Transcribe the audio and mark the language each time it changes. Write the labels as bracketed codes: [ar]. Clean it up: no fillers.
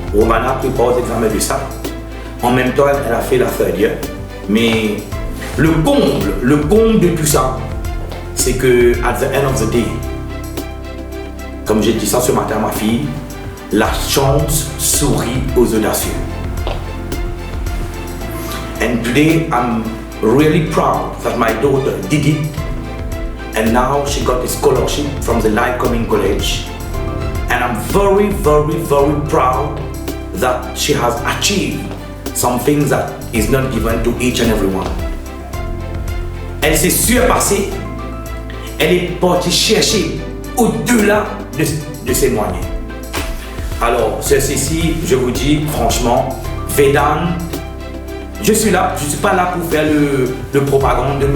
[fr] Romana prépare aux examens de SAT. En même temps, elle a fait la [en] third year. [fr] Mais le comble de tout ça, c'est que [en] at the end of the day, [fr] comme j'ai dit ça ce matin à ma fille, la chance sourit aux audacieux. [en] And today I'm really proud that my daughter did it, and now she got a scholarship from the Lycoming College, and I'm very, very, very proud that she has achieved some things that is not given to each and everyone. [fr] Elle s'est surpassée, elle est partie chercher au-delà de ses moyens. Alors, ceci, je vous dis franchement, Védan, je suis là, je ne suis pas là pour faire le propagande de M.